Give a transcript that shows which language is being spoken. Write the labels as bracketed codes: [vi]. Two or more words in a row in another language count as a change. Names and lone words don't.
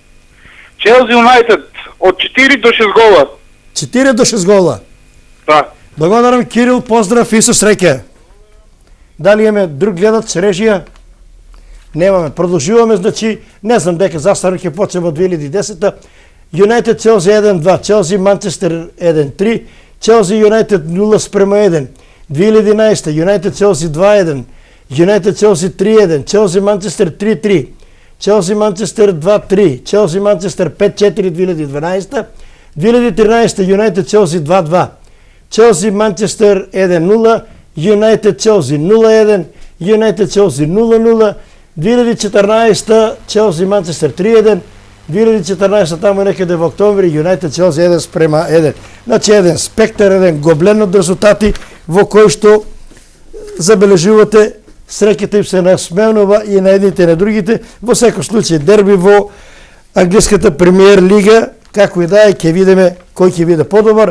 [mk] Челси Юнајтед од 4 до 6 гола. 4 до 6 гола? Да. Благодарам, Кирил, поздрав и со среќа. Дали имаме друг гледач, режија? Немаме. Продолжуваме, значи, не знам дека заставно ќе почнеме од 2010-та. Юнайтед Челси 1-2, Челси Манчестер 1-3, Челси Юнайтед 0-1. 2011 Юнайтед Челси 2-1, Юнайтед Челси 3-1, Челси Манчестер 3-3, Челси Манчестер 2-3, Челси Манчестер 5-4 2012, 2013 Юнайтед Челси 2-2, Челси Манчестер 1-0, Юнайтед Челси 0-1, Юнайтед Челси 0-0, 2014 Челси Манчестер 3-1, 2014 тамо некаде во октомври Юнайтед Челси 1-1. Значи еден спектар, еден гоблен од резултати во кој што забележувате среќата им се насменува и на едните и на другите. Во секој случај дерби во англиската премиер лига, како и да е, ќе видиме кој ќе биде подобар.